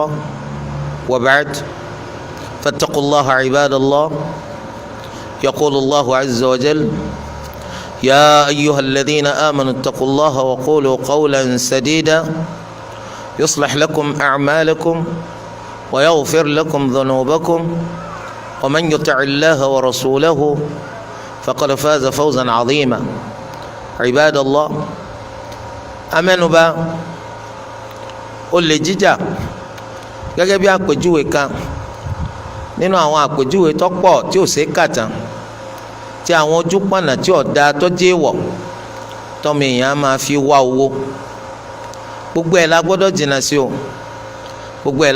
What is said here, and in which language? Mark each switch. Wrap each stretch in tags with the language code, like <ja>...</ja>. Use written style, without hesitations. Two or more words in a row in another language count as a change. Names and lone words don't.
<ar>وبعد فاتقوا الله عباد الله يقول الله عز وجل يا أيها الذين آمنوا اتقوا الله وقولوا قولا سديدا يصلح لكم أعمالكم ويغفر لكم ذنوبكم ومن يطع الله ورسوله فقد فاز فوزا عظيما عباد الله أمنوا با</ar> <yo>olè jíjà gẹ́gẹ́ bí àpèjúwe kan nínú àwọn àpèjúwe tó pọ̀ tí ò ṣeé kà tán tí àwọn ojú pọ̀nà tí ọ̀dà tó jẹ́ wọ̀ tọ́mọ èèyàn máa fi wá owó gbogbo ẹ̀ la gbọ́dọ̀ jìnnà sí o gbogbo ẹ̀</yo>